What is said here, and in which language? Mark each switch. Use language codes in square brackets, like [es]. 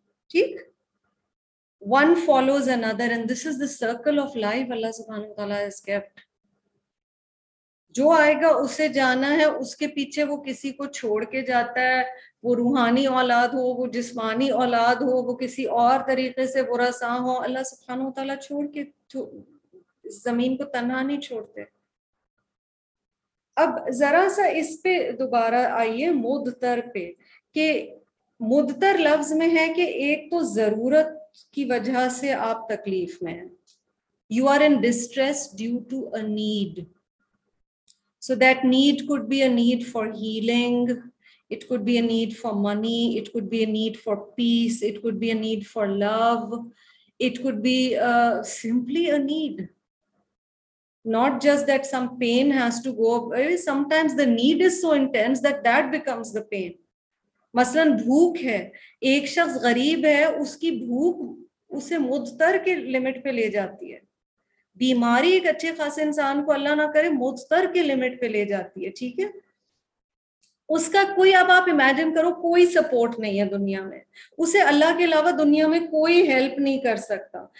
[en] ٹھیک, one follows another and this is the circle of life Allah subhanahu wa ta'ala has kept. [ur] جو آئے گا اسے جانا ہے, اس کے پیچھے وہ کسی کو چھوڑ کے جاتا ہے, وہ روحانی اولاد ہو, وہ جسمانی اولاد ہو, وہ کسی اور طریقے سے ورثاء ہو, اللہ سبحانہ و تعالیٰ چھوڑ کے زمین کو تنہا نہیں چھوڑتے. اب ذرا سا اس پہ دوبارہ آئیے مضطر پہ, کہ مضطر لفظ میں ہے کہ ایک تو ضرورت کی وجہ سے آپ تکلیف میں ہیں, [en] you are in distress due to a need. So that need could be a need for healing, it could be a need for money, it could be a need for peace, it could be a need for love, it could be simply a need. Not just that some pain has to go, sometimes the need is so intense that becomes the pain. [ur] مثلاً بھوک ہے, ایک شخص غریب ہے, اس کی بھوک اسے مضطر کے لمٹ پہ لے جاتی ہے. بیماری ایک اچھے خاصے انسان کو اللہ نہ کرے مضطر کے لمٹ پہ لے جاتی ہے. ٹھیک ہے, اس کا کوئی, اب آپ امیجن کرو کوئی سپورٹ نہیں ہے دنیا میں, اسے اللہ کے علاوہ دنیا میں کوئی ہیلپ نہیں کر سکتا.